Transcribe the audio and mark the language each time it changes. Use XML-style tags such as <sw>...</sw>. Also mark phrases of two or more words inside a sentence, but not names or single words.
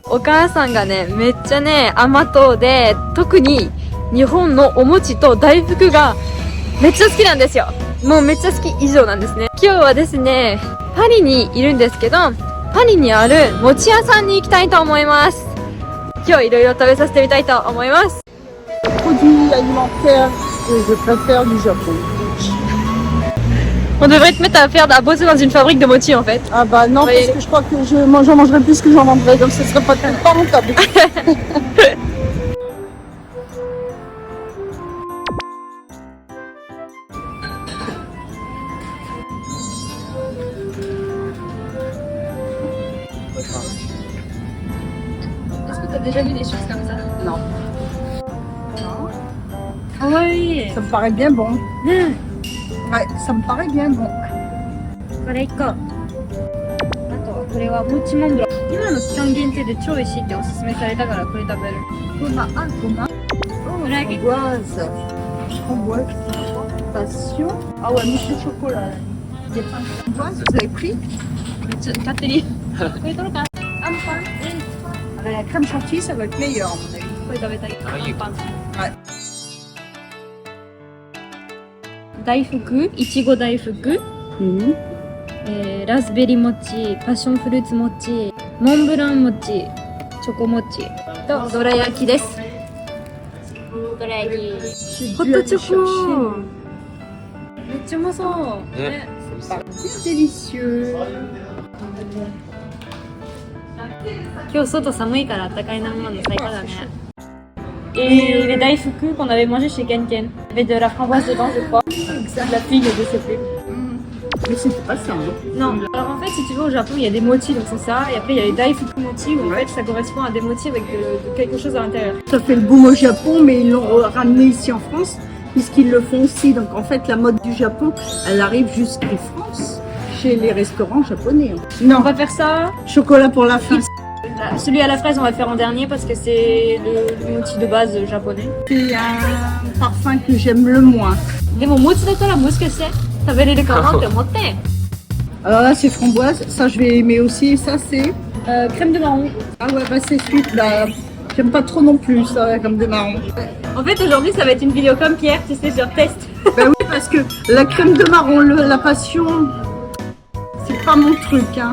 <ja>お母さんがね、めっちゃね、甘党で、特に日本のお餅と大福がめっちゃ好きなんですよ。もうめっちゃ好き以上なんですね。今日はですね、パリにいるんですけど、パリにある餅屋さんに行きたいと思います。今日いろいろ食べさせてみたいと思います。</ja> <fr>Produits alimentaires que je préfère du Japon. On devrait te mettre à bosser dans une fabrique de mochi en fait. Ah bah non, parce que je crois que j'en mangerai plus que j'en vendrai, donc ce serait pas rentable. Est-ce que tu as déjà vu des choses comme ça? Non. Ah oui. Ça me paraît bien bon. Ouais, ça me paraît bien bon.</fr> <ja>これ1個。あとはこれはもちモンブラン。今の期間限定で超美味しいっておすすめされたからこれ食べる。 Goma.</ja> <fr>Framboise. Framboise. Passion. Ah ouais, mousse au chocolat. Des pains de framboise, vous avez pris?</fr> <ja>ちょっと勝手に。これ取ろうか。あんパン。</ja> <fr>La crème chantilly, ça va être meilleur, à mon avis.</fr> <ja>これ食べたい。あんパン。はい。大福、いちご大福、ラズベリー餅、パッションフルーツ餅、モンブラン餅、チョコ餅とどら焼きです。どら焼き。ホットチョコ。めっちゃうまそう。ね。</ja> <fr>Délicieux.</fr> <ja>今日外寒いからあったかい飲み物最高だね。</ja> <fr>Et les daifuku qu'on avait mangé chez Ken. Avec de la framboise dedans, je crois. De la figue, je sais plus. Mais c'était pas ça. Non. Alors en fait, si tu veux, au Japon, il y a des mochi, donc c'est ça. Et après, il y a les daifuku mochi, où en fait, ça correspond à des mochi avec de quelque chose à l'intérieur. Ça fait le boom au Japon, mais ils l'ont ramené ici en France, puisqu'ils le font aussi. Donc en fait, la mode du Japon, elle arrive jusqu'en France, chez les restaurants japonais. On va faire ça. Chocolat pour la fin. Celui à la fraise, on va le faire en dernier parce que c'est le mochi de base japonais. C'est un parfum que j'aime le moins.</fr> <ja>でもmochiだったらもしかして食べれるかなって思って。</ja> <fr>Alors là, c'est framboise. Ça, je vais aimer aussi. Et ça, c'est... crème de marron. Ah ouais, bah c'est suite. Bah, j'aime pas trop non plus, ça, la crème de marron. En fait, aujourd'hui, ça va être une vidéo comme Pierre, tu sais, genre test. Bah oui, parce que la crème de marron, la passion, c'est pas mon truc, hein.</fr>